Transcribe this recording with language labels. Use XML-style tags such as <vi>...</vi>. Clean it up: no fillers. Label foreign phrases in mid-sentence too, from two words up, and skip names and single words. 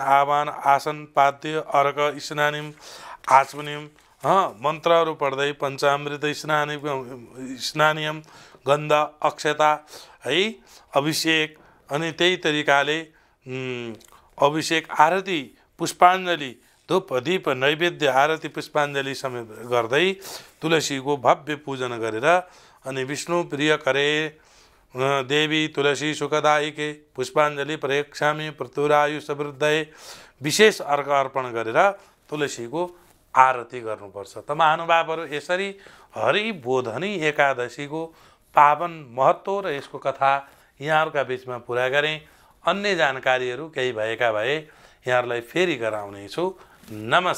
<ne>आह्वान आसन पाद्य अर्घ स्नानिम आचमनिम मन्त्रहरू पढ्दै पञ्चामृत स्नानियम गन्ध अक्षता है अभिषेक अनि त्यही तरिकाले अभिषेक आरती पुष्पाञ्जली धूप दीप नैवेद्य आरती पुष्पाञ्जली समेत गर्दै तुलसीको भव्य पूजन गरेर अनि</ne> <sa>विष्णु प्रिय करे देवी तुलसी सुखदायिके पुष्पाञ्जली प्रयक्षामि प्रतुरायु समृद्धये</sa> <ne>विशेष अर्घ अर्पण गरेर तुलसीको आरती गर्नुपर्छ। त महानुभावहरू यसरी हरिबोधनी एकादशीको पावन महत्त्व र यसको कथा यहाँहरूका बीचमा पुरा गरेँ। अन्य जानकारीहरू केही भएका भए यहाँहरूलाई फेरि गराउनेछु।</ne>